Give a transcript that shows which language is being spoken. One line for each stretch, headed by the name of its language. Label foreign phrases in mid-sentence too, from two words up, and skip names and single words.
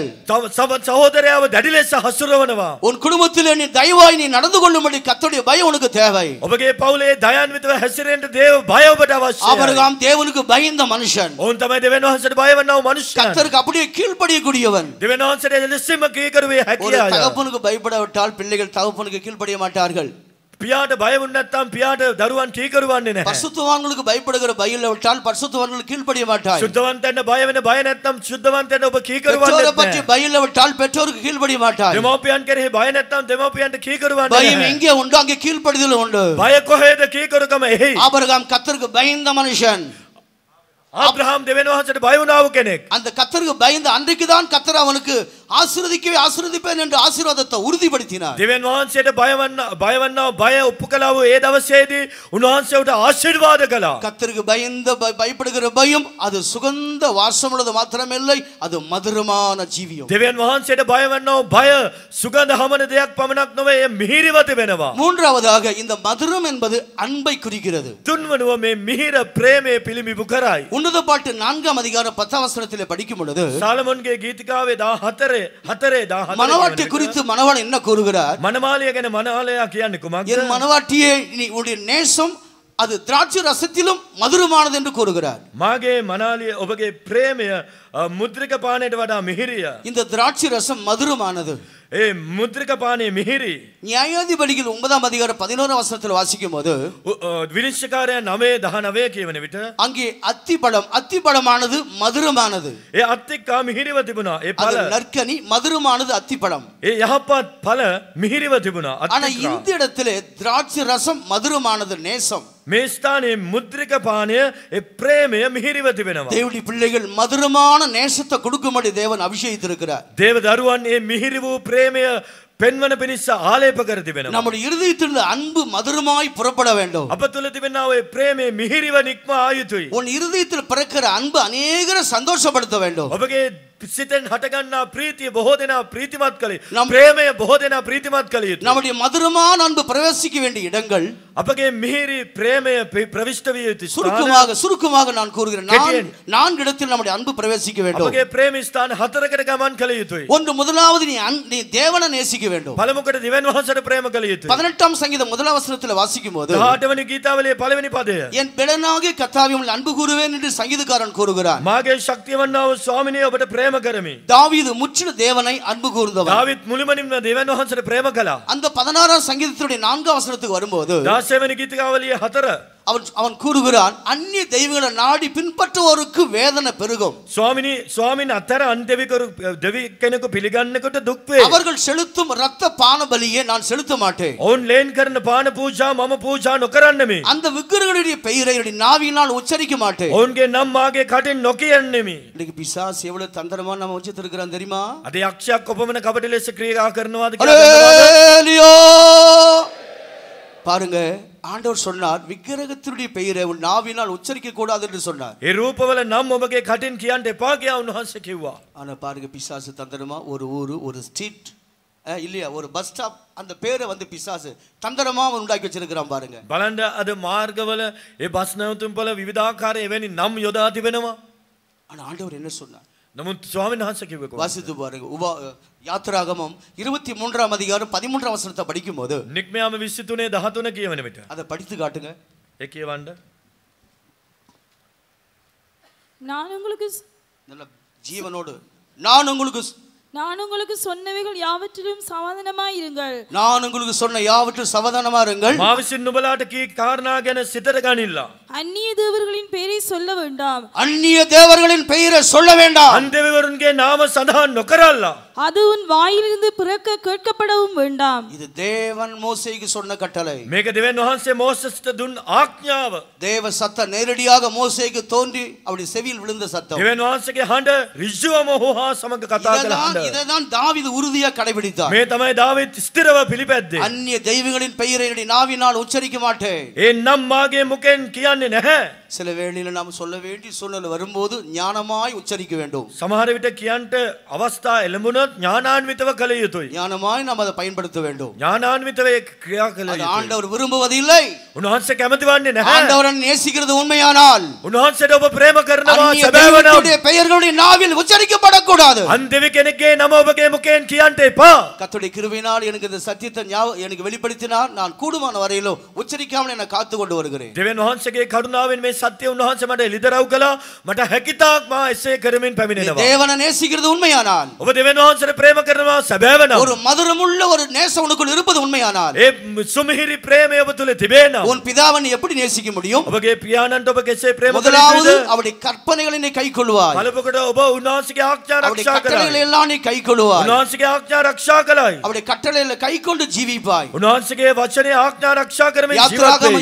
Sinhala: තම සහෝදරයව දැඩි ලෙස හසුරවනවා.
Tamil: உன் குடும்பத்தில் நீ தயவாய் நீ நடந்து கொள்ளும்படி கர்த்தருடைய பயம் உனக்கு தேவை.
Sinhala: ඔබගේ පවුලේ දයාන්විතව හැසිරෙන්න දේව බය ඔබට අවශ්‍යයි.
Tamil: ஆபிரகாம் தேவனுக்கு பயந்த மனுஷன்.
Sinhala: ඔවුන් තමයි දෙවියන් වහන්සේට බය වන්නව මනුෂ්‍යයන්.
Tamil: கர்த்தருக்கு அப்படியே கீழ்ப்படியக்கூடியவன்.
Sinhala: දෙවියන් වහන්සේට එලෙසින්ම කීකරුවේ
Tamil: ஒரு
Sinhala: හැකියාව.
Tamil: தகப்பனுக்கு பயப்படாவிட்டால் பிள்ளைகள் தகப்பனுக்கு கீழ்ப்படிய மாட்டார்கள்.
Sinhala: පියාට බය වුණ නැත්නම් පියාට දරුවන් කීකරුවන්නේ නැහැ.
Tamil: பரிசுத்தவான்களுக்கு பயப்படுகிற பயம் விட்டால் பரிசுத்தவான்களுக்கு கீழ்ப்படிய மாட்டார்கள்.
Sinhala: සුද්ධවන්තයන්ට බය වෙන බය නැත්නම් සුද්ධවන්තයන්ට ඔබ කීකරුවන්නේ
Tamil: பெற்றோரை பற்றி
Sinhala: නැහැ.
Tamil: பயம் விட்டால் பெற்றோருக்கு கீழ்ப்படிய மாட்டார்கள்.
Sinhala: දෙමව්පියන් කෙරෙහි බය නැත්නම් දෙමව්පියන්ට කීකරුවන්නේ
Tamil: பயம்
Sinhala: නැහැ.
Tamil: எங்கே உண்டோ அங்கே கீழ்ப்படிதல் உண்டு.
Sinhala: බය කොහෙද කීකරුකම එහි.
Tamil: ஆபிரகாம் கர்த்தருக்கு பயந்த மனுஷன்.
Sinhala: ආබ්‍රහාම් දෙවියන් වහන්සේට බය වුණා වූ කෙනෙක්.
Tamil: அந்த கர்த்தருக்கு பயந்த அன்றைக்கு தான் கர்த்தர் அவனுக்கு ஆசீர்வதிப்பேன் என்று ஆசீர்வாதத்தை உறுதிப்படுத்தினார்.
Sinhala: දෙවියන් වහන්සේට බය වන්නව බය ඔප්පු කළා වූ ඒ දවසේදී උන්වහන්සේට ආශිර්වාද කළා.
Tamil: கர்த்தருக்கு பயப்படுகிற பயம் அது சுகந்த வாசம் உள்ளது மாத்திரமில்லை, அது மதுரமான ஜீவியம்.
Sinhala: දෙවියන් වහන්සේට බය වන්නව බය සුගඳ හමන දෙයක් පමණක් නොවේ, ඒ මිහිරිව තිබෙනවා.
Tamil: மூன்றாவதாக இந்த மதுரம் என்பது அன்பை குறிக்கிறது.
Sinhala: තුන්වනුව මේ මිහිර ප්‍රේමයේ පිළිඹු කරයි.
Tamil: உன்னத பாட்டு 4ஆம் அதிகாரம் 10ஆம் வசனத்திலே படிக்கும் பொழுது
Sinhala: සාලමොන්ගේ ගීතිකාවේ 14
Tamil: மணவாட்டி குறித்து மணவாளன் என்ன கூறுகிறார்?
Sinhala: මනමාලිය ගැන මනමාලයා කියන්නේ කුමක්ද?
Tamil: என் மணவாட்டியே நீ உன்னுடைய நேசம் அது திராட்சை ரசத்திலும் மதுரமானது என்று கூறுகிறார்.
Sinhala: මාගේ මනාලිය ඔබගේ ප්‍රේමය මුද්‍රික පානයට වඩා මිහිරිය.
Tamil: இந்த திராட்சை ரசம் மதுரமானது.
Sinhala: ඒ මුද්‍රික පානයේ මිහිරි.
Tamil: நியாயாதிபதிகள் 9ஆம் அதிகாரம் 11ஆம் வசனத்தில் வாசிக்கும் போது
Sinhala: විනිශ්චයකාරයා 9:19 කියවන විට
Tamil: அங்கே அத்திப்பழமானது மதுரமானது.
Sinhala: ඒ අත්තික්කා මිහිරිව තිබුණා. ඒ
Tamil: அது
Sinhala: ඵල
Tamil: நற்கனி மதுரமானது அத்திப்பழம்.
Sinhala: ඒ යහපත් ඵල මිහිරිව තිබුණා.
Tamil: ஆனா
Sinhala: අත්තික්කා.
Tamil: இந்த இடத்திலே திராட்சை ரசம் மதுரமானது நேசம்.
Sinhala: මේ ස්ථානයේ මුද්‍රික පානය ඒ ප්‍රේමය මිහිරිව තිබෙනවා.
Tamil: தேவனுடைய பிள்ளைகள் மதுரமான நேசத்தை கொடுக்கும்படி தேவன் அபிஷேகித்திருக்கிறார்.
Sinhala: දේව දරුවන් මේ මිහිරි වූ ප්‍රේමය පෙන්වන පිණිස ආලේප කර තිබෙනවා.
Tamil: நம்முடைய இருதயத்திலிருந்து அன்பு மதுரமாய் புறப்பட வேண்டும்.
Sinhala: අප තුළ තිබෙනා ඔය ප්‍රේමයේ මිහිරිව නික්ම ආයුතුයි.
Tamil: உன் இருதயத்தில் பிறக்கிற அன்பு அநேகரை சந்தோஷப்படுத்த வேண்டும்.
Sinhala: ඔබගේ සිතෙන් හටගන්නා ප්‍රීතිය බොහෝ දෙනා ප්‍රීතිමත් කළේ. නම්- ප්‍රේමය බොහෝ දෙනා ප්‍රීතිමත් කළ යුතුයි.
Tamil: நம்முடைய மதுரமான அன்பு பிரவேசிக்க வேண்டிய இடங்கள்
Sinhala: අපගේ මිහිරි ප්‍රේමය ප්‍රවිෂ්ඨ විය යුතුයි.
Tamil: சுருக்கமாக நான் கூறுகிறேன். நான்கு இடத்தில் நம்முடைய அன்பு பிரவேசிக்க வேண்டும்.
Sinhala: අපගේ ප්‍රේම ස්ථාන 4කට ගමන් කළ යුතුයි.
Tamil: ஒன்று, முதலாவது நீ தேவனை நேசிக்க வேண்டும்.
Sinhala: පළමුවට දිවැන් වහන්සේට ප්‍රේම කළ යුතුයි.
Tamil: 18ஆம் சங்கீதம் 1ஆம் வசனத்தில் வாசிக்கும் போது
Sinhala: 18 වෙනි ගීතාවලියේ පළවෙනි පදය.
Tamil: என் பெலனாகிய கர்த்தாவே உம்மில் அன்பு கூறுவேன் என்று சங்கீதக்காரன் கூறுகிறார்.
Sinhala: මාගේ ශක්තිය වන්නා වූ ස්වාමිනේ ඔබට ප්‍රේම කරමි.
Tamil: தாவீது முற்றிலும் தேவனை அன்பு கூர்ந்தவன்.
Sinhala: දාවිත් මුළුමනින්ම දෙවියන් වහන්සේට ප්‍රේම කළා.
Tamil: அந்த 16ஆம் சங்கீதத்துடைய 4ஆம் வசனத்துக்கு வரும்போது
Sinhala: 16 වෙනි ගීතිකාවලියේ 4
Tamil: அவன் கூறுகிறான், அந்நிய தெய்வங்களை நாடி பின்பற்றுவோருக்கு வேதனை பெருகும்.
Sinhala: ස්වාමින් අතර අන් දෙවි කෙනෙකු පිළිගන්නකොට දුක් වේ.
Tamil: அவர்கள் செலுத்தும் இரத்த பான பலியை நான் செலுத்த மாட்டேன்.
Sinhala: ඔවුන් ලේන් කරන පාන පූජා මම පූජා නොකරන්නෙමි.
Tamil: அந்த விக்கிரகங்களுடைய பெயரை என்னுடைய நாவினால் உச்சரிக்க மாட்டேன்.
Sinhala: ඔවුන්ගේ නම් මාගේ කටින් නොකියන්නෙමි.
Tamil: இன்னைக்கு பிசாசு எவ்வளவு தந்திரமா நம்ம வச்சிருக்கிறான் தெரியுமா? අද යක්ෂයා කොපමණ කපටි ලෙස ක්‍රියා කරනවාද කියලා දන්නවද? ஹல்லேலூயா! பாருங்க, ஆண்டவர் சொன்னார் விக்கிரகத்தினுடைய பெயரை உன் நாவினால் உச்சரிக்க கூடாது என்று சொன்னார்.
Sinhala: ඒ රූපවල නම් ඔබගේ කටින් කියන්න එපා කියලා උන්වහන්සේ කිව්වා.
Tamil: ஆனா பாருங்க, பிசாசு தந்திரமா ஒரு ஊரு, ஒரு ஸ்ட்ரீட் இல்லையா, ஒரு
English: bus stop,
Tamil: அந்த பேரை பிசாசு தந்திரமா அவன் உண்டாக்கி வச்சிருக்கிறான் பாருங்க.
Sinhala: බලන්න අද මාර්ගවල ඒ බස් නැවතුම්වල විවිධාකාර එවැනි නම් යොදා තිබෙනවා.
Tamil: ஆனா ஆண்டவர் என்ன சொன்னார்?
Sinhala: නමුත් ස්වාමීන් වහන්සේ කිව්වේ කොහොමද?
Tamil: வாசித்து பாருங்க. யாத்திராகமம் 23ஆம் அதிகாரம் 13ஆம் வசனத்தை படிக்கும் போது
Sinhala: නික්මයාම 23:13 කියවන විට
Tamil: அதை படித்து காட்டுங்க.
Sinhala: ඒ කියවන්න.
Tamil: நான் உங்களுக்கு நல்ல ஜீவனோடு நான் நான் உங்களுக்கு சொன்னவைகள் யாவற்றிலும் சமாதானமாயிருங்கள். நான் உங்களுக்கு சொன்ன யாவற்றிலும் சமாதானமா இருங்கள்.
Sinhala: මා විසින් නුඹලාට කී කාරණා ගැන සිතට ගනිල්ලා.
Tamil: அந்நிய தேவர்களின் பெயரை சொல்ல வேண்டாம். அந்நிய தேவர்களின் பெயரை சொல்ல வேண்டாம்.
Sinhala: අන් දෙවිවරුන්ගේ නාම සඳහන් නොකරල්ලා.
Tamil: அது உன் வாயிலிருந்து பிறக்க கேட்கப்படவும் வேண்டாம். இது தேவன் மோசேக்கு சொன்ன கட்டளை.
Sinhala: මේක දෙවියන් වහන්සේ මෝසෙස්ට දුන් ආඥාව.
Tamil: தேவ சத்தம் நேரடியாக மோசேக்கு தோன்றி அவருடைய செவியில் விழுந்த சத்தம்.
Sinhala: දෙවියන් වහන්සේගේ හඬ ඍජුවම ඔහු හා සමග කතා කළ හඬ.
Tamil: இதைதான் தாவீது உறுதியாக கடைபிடித்தார்.
Sinhala: මේ තමයි දාවීද් ස්ථිරව පිළිපැද්දේ.
Tamil: அந்நிய தெய்வங்களின் பெயரை என்னுடைய நாவினால் உச்சரிக்க மாட்டேன்.
Sinhala: ඒ නම් මාගේ මුකෙන් කියන්නේ නැහැ.
Tamil: சில வேளையில நாம் சொல்ல வேண்டிய சூழ்நிலை வரும்போது ஞானமாய் உச்சரிக்க வேண்டும்.
Sinhala: සමහර විට කියන්ට අවස්ථා එළඹුණොත් ඥානාන්විතව කළ යුතුයි.
Tamil: ஞானமாய் நாம் அதை பயன்படுத்த வேண்டும்.
Sinhala: ඥානාන්විතව ක්‍රියා කළ
Tamil: அது
Sinhala: යුතුයි.
Tamil: ஆண்டவர் விரும்புவதில்லை.
Sinhala: උන්වහන්සේ කැමති වන්නේ නැහැ.
Tamil: ஆண்டவரை நேசிக்கிறது உண்மையானால்
Sinhala: උන්වහන්සේට ඔබ ප්‍රේම කරනවා
Tamil: அந்நிய
Sinhala: සැබෑව නම්
Tamil: தெய்வங்களுடைய பெயர்களுடைய நாவில் உச்சரிக்கப்படக்கூடாது.
Sinhala: අන් දෙවි කෙනෙක්ගේ නම ඔබගේ මුකෙන් කියන්ට එපා.
Tamil: கர்த்தருடைய கிருபையினால் எனக்கு இந்த சத்தியத்தை எனக்கு வெளிப்படுத்தினார். நான் கூடுமான வரையிலும் உச்சரிக்காமல் என்னை காத்து கொண்டு வருகிறேன்.
Sinhala: දෙවියන් වහන්සේගේ කරුණාවෙන් මේ සත්‍ය උන්වහන්සේ මට එළිදරව් කළා. මට හැකිතාක් මා එසේ කරමින් පැමිණෙනවා.
Tamil: தேவனை நேசிக்கிறது உண்மையானால்
Sinhala: ඔබ දෙවියන් වහන්සේට ප්‍රේම කරනවා සැබෑව නම්
Tamil: ஒரு மதுரமுள்ள ஒரு நேசம் உனக்குள் இருப்பது உண்மையானால்
Sinhala: ඒ සුමිහිරි ප්‍රේමය ඔබ තුල තිබේ නම්
Tamil: உன் பிதாவை நீ எப்படி நேசிக்க முடியும்?
Sinhala: ඔබගේ පියාණන්ට ඔබ කෙසේ ප්‍රේම කළ
Tamil: முதலாவது
Sinhala: යුතුද?
Tamil: அவருடைய கற்பனைகளை நீ கைக்கொள்வாய்.
Sinhala: පළපොකට ඔබ උන්වහන්සේගේ ආඥා
Tamil: அவருடைய
Sinhala: ආරක්ෂා
Tamil: கட்டளைகளை
Sinhala: කරයි.
Tamil: எல்லாம் நீ கைக்கொள்வாய்.
Sinhala: උන්වහන්සේගේ ආඥා ආරක්ෂා කළයි.
Tamil: அவருடைய கட்டளைகளை கைக்கொண்டு ஜீவிப்பாய்.
Sinhala: උන්වහන්සේගේ වචනේ ආඥා ආරක්ෂා කරමින් ජීවත්
Tamil: யாத்திராகமம்